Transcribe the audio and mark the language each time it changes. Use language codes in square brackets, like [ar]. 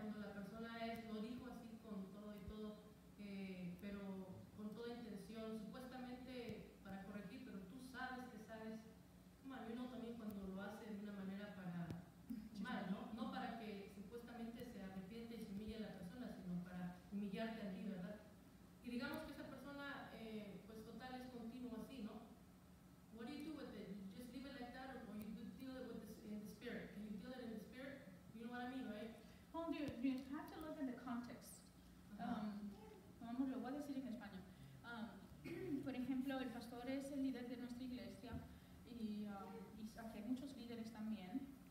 [es] Cuando la persona lo dijo así con todo y todo, pero con toda intención, supuestamente para corregir, pero tú sabes que sabes, uno también cuando lo hace de una manera para mal, ¿no? No para que supuestamente se arrepiente y se humille a la persona, sino para humillarte a ti, ¿verdad? Y digamos que esa persona, pues total, es continuo así, ¿no? [en] What do you do with it? You just leave it like that, or you deal it with in the spirit? Can you deal it in the spirit? You know what I mean, right? Oh, you have to look at the context. [es] Vamos, lo voy a decir en español. Por ejemplo, el pastor es el líder de nuestra iglesia y aquí hay muchos líderes también.